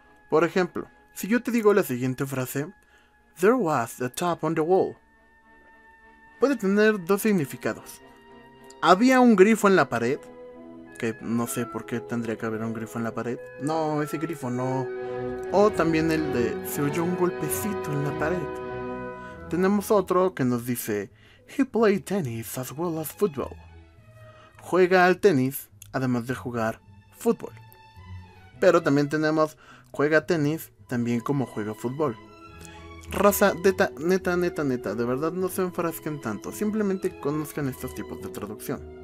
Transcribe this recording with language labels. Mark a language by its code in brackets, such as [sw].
[es] Por ejemplo, si yo te digo la siguiente frase, [en] there was a tap on the wall, [es] puede tener dos significados. Había un grifo en la pared, que no sé por qué tendría que haber un grifo en la pared. No, ese grifo no. O también el de se oyó un golpecito en la pared. Tenemos otro que nos dice [en] he played tennis as well as football. [es] Juega al tenis además de jugar fútbol. Pero también tenemos juega tenis también como juega fútbol. Raza, neta, de verdad no se enfrasquen tanto, simplemente conozcan estos tipos de traducción.